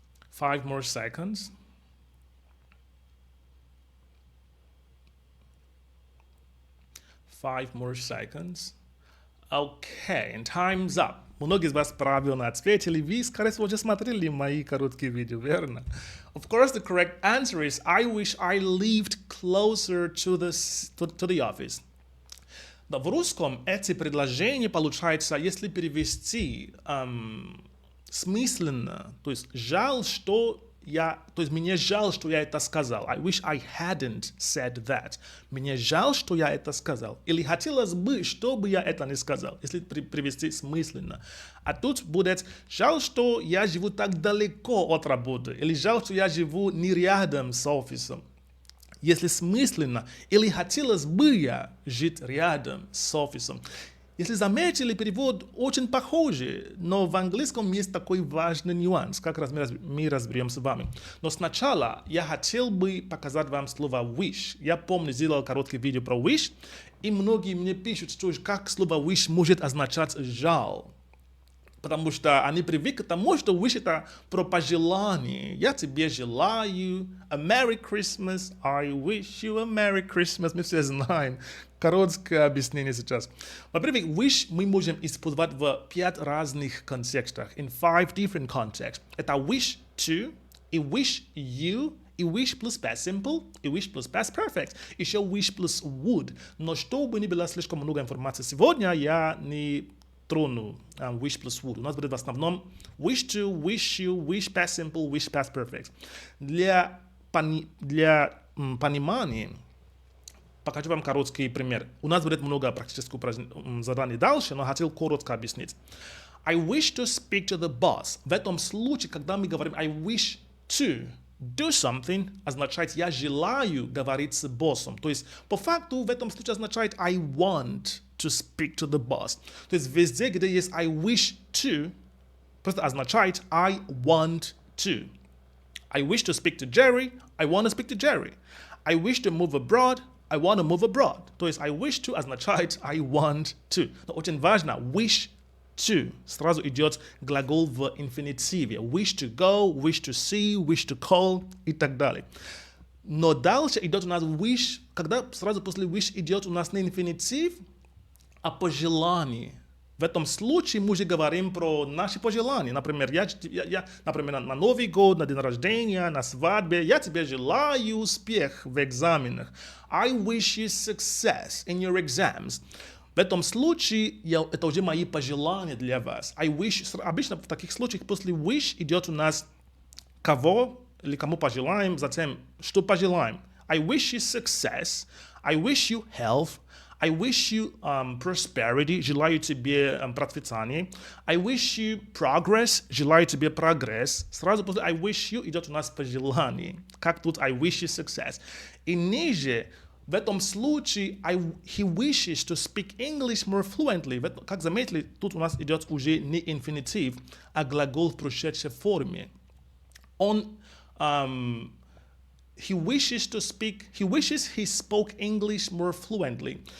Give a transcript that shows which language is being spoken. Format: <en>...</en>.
<en>Five more seconds. Five more seconds. Okay, and time's up.</en> <ru>Многие из вас правильно ответили. Вы, скорее всего, уже смотрели мои короткие видео, верно?</ru> <en>Of course, the correct answer is I wish I lived closer to the office.</en> <ru>Но в русском эти предложения получается, если перевести смысленно, то есть жаль, что то есть мне жаль, что я это сказал.</ru> <en>I wish I hadn't said that.</en> <ru>Мне жаль, что я это сказал. Или хотелось бы, чтобы я это не сказал, если привести смысленно. А тут будет жаль, что я живу так далеко от работы. Или жаль, что я живу не рядом с офисом. Если смысленно, или хотелось бы я жить рядом с офисом. Если заметили, перевод очень похожий, но в английском есть такой важный нюанс, как раз мы разберем с вами. Но сначала я хотел бы показать вам слово wish. Я помню, сделал короткое видео про wish, и многие мне пишут, что как слово wish может означать жаль. Потому что они привыкли к тому, что wish это про пожелание. Я тебе желаю</ru> <en>a Merry Christmas, I wish you a Merry Christmas.</en> <ru>Мы все знаем. Короткое объяснение сейчас. Во-первых, wish мы можем использовать в 5 разных контекстах.</ru> <en>In 5 different contexts.</en> <ru>Это wish to, и wish you, и wish plus past simple, и wish plus past perfect. Еще wish plus would. Но чтобы не было слишком много информации сегодня, я не трону wish plus would. У нас будет в основном wish to, wish you, wish past simple, wish past perfect. Для понимания покажу вам короткий пример. У нас будет много практических заданий дальше, но хотел коротко объяснить.</ru> <en>I wish to speak to the boss.</en> <ru>В этом случае, когда мы говорим</ru> <en>I wish to do something,</en> <ru>означает я желаю говорить с боссом. То есть по факту в этом случае означает</ru> <en>I want to speak to the boss.</en> <ru>То есть везде, где есть</ru> <en>I wish to,</en> <ru>просто означает</ru> <en>I want to. I wish to speak to Jerry, I want to speak to Jerry. I wish to move abroad, I want to move abroad.</en> <ru>То есть</ru> <en>I wish to</en> <ru>означает</ru> <en>I want to.</en> <ru>Но очень важно, wish to. Сразу идет глагол в инфинитиве.</ru> <en>Wish to go, wish to see, wish to call и так далее.</en> <ru>Но дальше идет у нас wish, когда сразу после wish идет у нас не инфинитив, а пожелание. В этом случае мы уже говорим про наши пожелания. Например, например, на Новый год, на день рождения, на свадьбе, я тебе желаю успех в экзаменах.</ru> <en>I wish you success in your exams.</en> <ru>В этом случае это уже мои пожелания для вас.</ru> <en>I wish,</en> <ru>обычно в таких случаях после wish идет у нас кого или кому пожелаем, затем что пожелаем.</ru> <en>I wish you success. I wish you health. I wish you prosperity,</en> <ru>желаю тебе процветания.</ru> <en>I wish you progress,</en> <ru>желаю тебе прогресс. Сразу после I wish you идет у нас пожелание. Как тут</ru> <en>I wish you success.</en> <ru>И ниже, в этом случае,</ru> <en>he wishes to speak English more fluently.</en> <ru>Как заметили, тут у нас идет уже не инфинитив, а глагол в прошедшей форме.</ru> <en>Он he wishes he spoke English more fluently.</en>